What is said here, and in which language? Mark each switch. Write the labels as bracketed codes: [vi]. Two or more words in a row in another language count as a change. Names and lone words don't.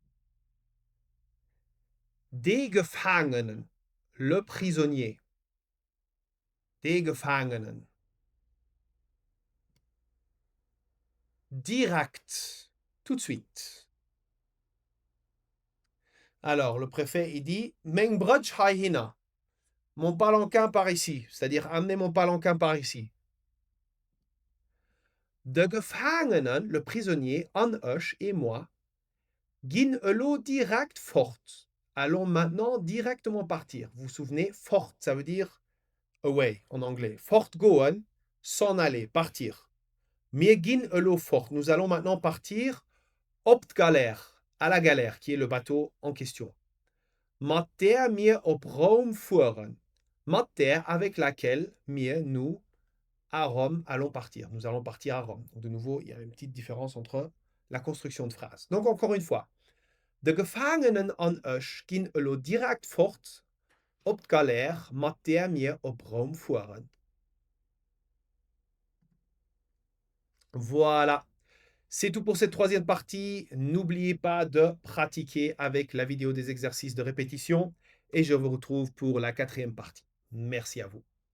[lb] Des Gefangenen, [fr] le prisonnier. [lb] Des Gefangenen. Direct, [fr] tout de suite. Alors, le préfet, il dit [lb] Meng brotch hai hina. [fr] Mon palanquin par ici, c'est-à-dire amenez mon palanquin par ici. [lb] De Gefangenen, [fr] le prisonnier, [lb] an euch [fr] et moi, [lb] gin elo direct fort. [fr] Allons maintenant directement partir. Vous vous souvenez, fort, ça veut dire away en anglais. [lb] Fort goen, [fr] s'en aller, partir. [lb] Mir gin elo fort. [fr] Nous allons maintenant partir opt galère, à la galère, qui est le bateau en question. [lb] Mater mir op Rome fuhren. [fr] Mater avec laquelle mir nous à Rome allons partir. Nous allons partir à Rome. Donc de nouveau, il y a une petite différence entre la construction de phrase. Donc encore une fois. [lb] De Gefangenen an euch gin elo direct fort op galère mater mir op Rome fuhren. [fr] Voilà. C'est tout pour cette troisième partie. N'oubliez pas de pratiquer avec la vidéo des exercices de répétition et je vous retrouve pour la quatrième partie. Merci à vous.